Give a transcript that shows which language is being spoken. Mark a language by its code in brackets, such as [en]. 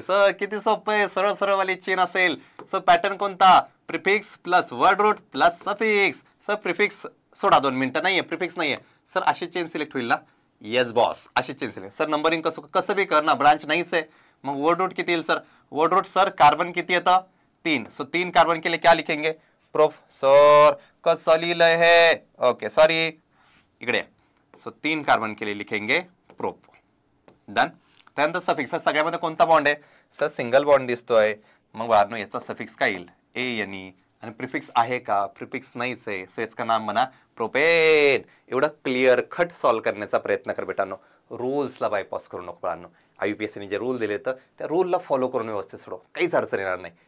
[mr] Sir किती सोपं आहे, सरळ सरळ वाली चेन असेल. सो पॅटर्न कोणता, prefix plus word route plus suffix. Sir prefix सोडा 2 मिनिटं, नाहीये प्रिफिक्स नाहीये सर. अशी चेन सिलेक्ट होईल ना, येस बॉस अशी चेन सिलेक्ट. सर नंबरिंग कसं बी कर ना, ब्रांच नाहीच आहे. मग वर्ड रूट किती येईल sir, word route sir carbon किती येतं 3. [hi] सो 3 कार्बन के लिए क्या लिखेंगे, प्रूफ. [mr] सर कसं लिहिलंय हे, ओके सॉरी इकडे. [hi] सो 3 कार्बन के लिए लिखेंगे प्रूफ. [en] Done. [mr] त्यानंतर सफिक्स, सगळ्यामध्ये कोणता बॉन्ड आहे सर, सिंगल बॉन्ड दिसतोय. मग बाळांनो याचा सफिक्स काय येईल, ANE. आणि प्रिफिक्स आहे का, प्रिफिक्स नाहीच आहे. सो याचं नाम म्हणा प्रोपेन. एवढं क्लिअर कट सॉल्व्ह करण्याचा प्रयत्न कर बेटांनो. रूल्सला बायपास करू नको बाळांनो. IUPSCने जे रूल दिले तर त्या रूलला फॉलो करून व्यवस्थित सोडव, काहीच अडचण येणार नाही.